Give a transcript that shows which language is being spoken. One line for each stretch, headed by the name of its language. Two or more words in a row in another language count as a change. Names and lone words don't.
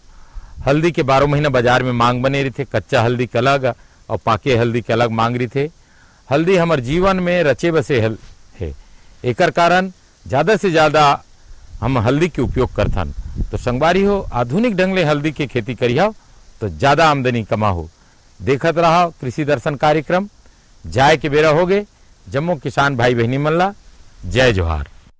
Chhattisgarhi: हल्दी के 12 महीना बाजार में मांग बने रही थे, कच्चा हल्दी के अलग और पाके हल्दी के अलग मांग रही थे। हल्दी हमारे जीवन में रचे बसे है, एकर कारण ज्यादा से ज्यादा हम हल्दी के उपयोग करथन। तो संगवारी हो आधुनिक ढंग ले हल्दी की खेती करी हो तो ज्यादा आमदनी कमा हो। देखत रहा कृषि दर्शन कार्यक्रम, जाए के बेरा हो गए। जम्मो किसान भाई बहनी मन ला जय जोहार।